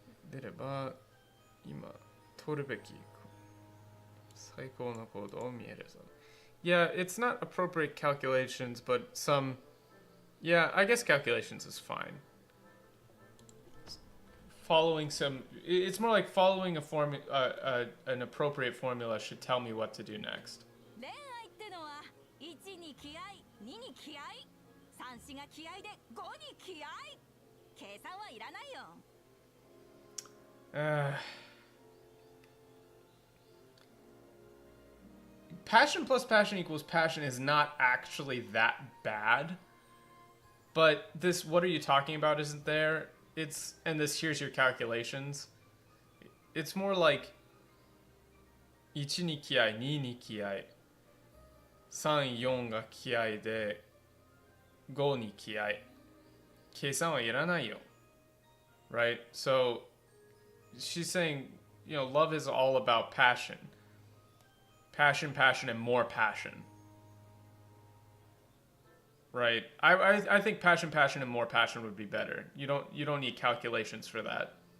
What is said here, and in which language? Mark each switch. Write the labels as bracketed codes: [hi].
[ja] 出れば、今取るべき最高の行動を見えるはずだ。 [en] Yeah, it's not appropriate calculations, but some... Yeah, I guess calculations is fine. Following some... It's more like following an appropriate formula should tell me what to do next. [ja] 恋愛ってのは1に気合、2に気合、3、4が気合で5に気合。計算はいらないよ。 [en] Passion plus passion equals passion is not actually that bad. But this, what are you talking about, isn't there? It's, and this, here's your calculations. It's more like [ja] 1に気合、2に気合、3、4が気合で、5に気合。計算はいらないよ。 [en] Right? So, she's saying, you know, love is all about passion. Passion, passion, and more passion. Right? I think passion, passion, and more passion would be better. You don't need calculations for that.